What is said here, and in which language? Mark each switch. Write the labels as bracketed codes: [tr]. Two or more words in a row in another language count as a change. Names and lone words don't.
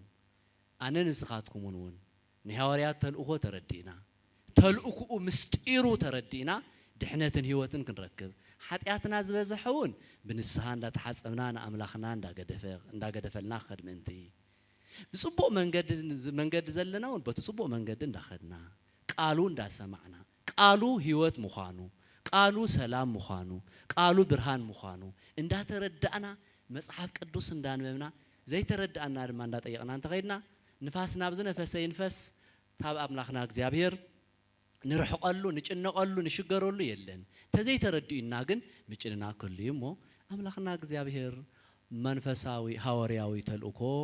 [ti] አነ ንስኻትኩምን እውን ናይ ሐዋርያት ተልእኮ ተረዲና ተልእኮኡ ምስጢሩ ተረዲና ድሕነትን ህይወትን ክንረክብ ኃጢአትና ዝበዘሐውን ብንስሐ እንዳተሐጸምና ንአምላኽና እንዳገደፈልና ኸድምንቲ ብጽቡቕ መንገድ ዘለናውን በጽቡቕ መንገድ እንዳኸድና ቃሉ እንዳሰማዕና ቃሉ ህይወት ምዃኑ ቃሉ ሰላም ምዃኑ ቃሉ ብርሃን ምዃኑ እንዳተረዳእና መጽሐፍ ቅዱስ እንዳንበብና ዘይተረዳእና ድማ እንዳጠየቅና እንተኸይድና ንፋስ ናብ ዝነፈሰ ይንፈስ ታብ አምላኽና እግዚአብሔር ንርሕቀሉ ንጭነቀሉ ንሽገረሉ የለን ተዘይተረድኡና ግን ምጭንና ከሉ እሞ አምላኽና እግዚአብሔር መንፈሳዊ ሐዋርያዊ ተልእኮ